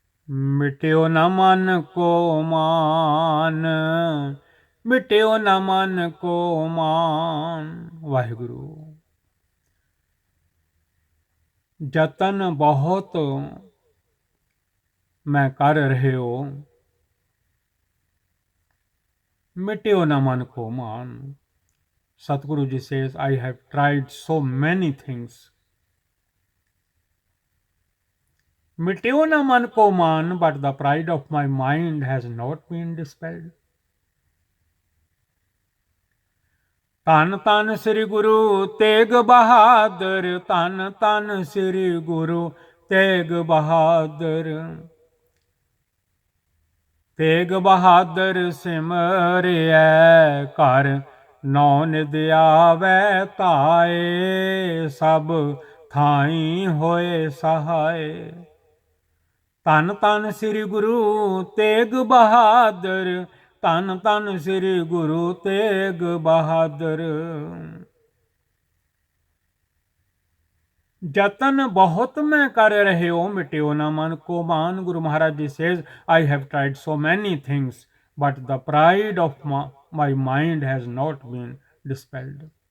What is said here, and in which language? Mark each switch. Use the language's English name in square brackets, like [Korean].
[Punjabi] ਮਿਟਿਓ ਨ ਮਨ ਕੋ ਮਾਨ, ਮਿਟਿਓ ਨ ਮਨ ਕੋ ਮਾਨ। ਵਾਹਿਗੁਰੂ। ਜਤਨ ਬਹੁਤ ਮੈਂ ਕਰ ਰਹੇ ਹੋ, ਮਿਟਿਓ ਨਾ ਮਨ ਕੋ ਮਾਨ। [English] Satguru ji says, I have tried so many things. [Punjabi] Miteo na man ko man, [English] but the pride of my mind has not been dispelled. [Punjabi] ਧੰਨ ਧੰਨ ਸ੍ਰੀ ਗੁਰੂ ਤੇਗ ਬਹਾਦਰ, ਧੰਨ ਧੰਨ ਸ੍ਰੀ ਗੁਰੂ ਤੇਗ ਬਹਾਦਰ। ਤੇਗ ਬਹਾਦਰ ਸਿਮਰਿਐ ਘਰ, ਨੌ ਨਿਦ ਆਵੈ ਧਾਏ। ਸਭ ਥਾਈ ਹੋਏ ਸਹਾਏ। ਧੰਨ ਧੰਨ ਸ੍ਰੀ ਗੁਰੂ ਤੇਗ ਬਹਾਦਰ, ਧੰਨ ਧੰਨ ਸ੍ਰੀ ਗੁਰੂ ਤੇਗ ਬਹਾਦਰ। ਜਤਨ ਬਹੁਤ ਮੈਂ ਕਰ ਰਹਿਓ, ਮਿਟਿਓ ਨਾ ਮਨ ਕੋ ਮਾਨ। [English] Guru Maharaj ji says, I have tried so many things, but the pride of my mind has not been dispelled.